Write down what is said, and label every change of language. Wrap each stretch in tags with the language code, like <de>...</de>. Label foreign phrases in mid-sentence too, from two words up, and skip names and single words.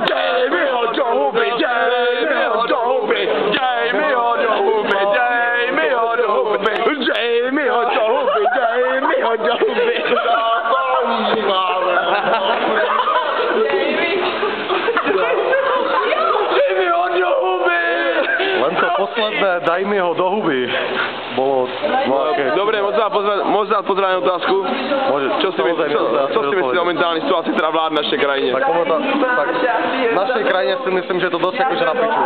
<cs>Dej mi ho do huby, dej mi ho do huby, dej mi ho do huby, dej mi ho do huby, dej mi ho do huby, dej mi ho do huby. Dej mi ho do huby.</cs> <sk>Len to posledné, daj mi ho do huby. Bolo... Dobre, môžem dať pozrieť otázku? Môže. Co si myslíš o momentálnej situácii, ktorá vládne v našej krajine? Tak v našej krajine si myslím, že to dosť akože na piču.</sk>